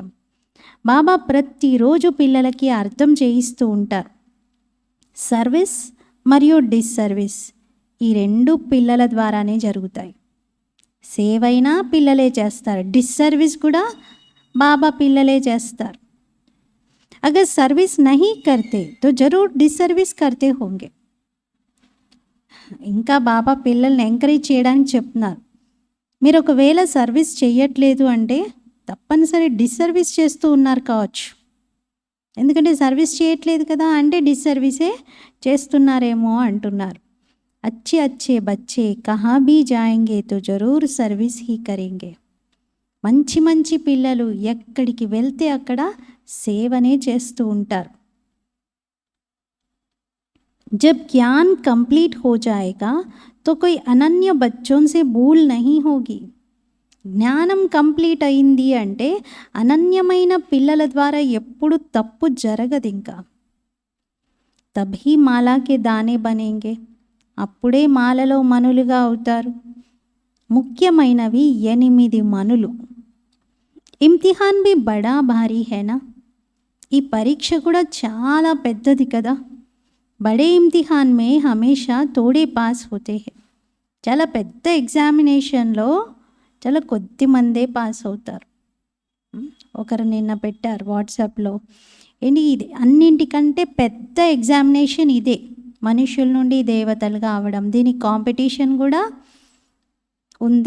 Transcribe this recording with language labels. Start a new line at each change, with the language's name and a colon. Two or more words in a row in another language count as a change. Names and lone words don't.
Telugu: బాబా ప్రతిరోజు పిల్లలకి అర్థం చేయిస్తూ ఉంటారు. సర్వీస్ మరియు డిస్సర్వీస్ ఈ రెండు పిల్లల ద్వారానే జరుగుతాయి. సేవైనా పిల్లలే చేస్తారు, డిస్సర్వీస్ కూడా బాబా పిల్లలే చేస్తారు.
Hindi: अगर सर्विस नहीं करते तो ज़रूर डिस्सर्विस करते होंगे.
Telugu: ఇంకా బాబా పిల్లల్ని ఎంకరేజ్ చేయడానికి చెప్తున్నారు. మీరు ఒకవేళ సర్వీస్ చేయట్లేదు అంటే తప్పనిసరి డిస్సర్వీస్ చేస్తూ ఉన్నారు కావచ్చు. ఎందుకంటే సర్వీస్ చేయట్లేదు కదా, అంటే డిస్సర్వీసే చేస్తున్నారేమో అంటున్నారు.
Hindi: अच्छे अच्छे बच्चे कहाँ भी जाएंगे तो जरूर सर्विस ही करेंगे.
Telugu: మంచి మంచి పిల్లలు ఎక్కడికి వెళ్తే అక్కడ సేవనే చేస్తూ ఉంటారు.
Hindi: जब ज्ञान कंप्लीट हो जाएगा तो कोई अनन्य बच्चों से भूल नहीं होगी.
Telugu: జ్ఞానం కంప్లీట్ అయింది అంటే అనన్యమైన పిల్లల ద్వారా ఎప్పుడు తప్పు జరగదు. ఇంకా
Hindi: तभी माला के दाने बनेंगे,
Telugu: అప్పుడే మాలలో మనులుగా అవుతారు. ముఖ్యమైనవి 8 మనులు.
Hindi: इम्तिहान भी बड़ा भारी है ना.
Telugu: ఈ పరీక్ష కూడా చాలా పెద్దది కదా.
Hindi: बड़े इम्तिहान में हमेशा थोड़े पास होते हैं.
Telugu: చాలా పెద్ద ఎగ్జామినేషన్లో చాలా కొద్ది మందే పాస్ అవుతారు. ఒకరు నిన్న పెట్టారు వాట్సాప్లో, ఏంటి ఇది అన్నింటికంటే పెద్ద ఎగ్జామినేషన్ ఇదే, మనుషుల నుండి దేవతలుగా అవడం. దీనికి కాంపిటీషన్ కూడా ఉంది.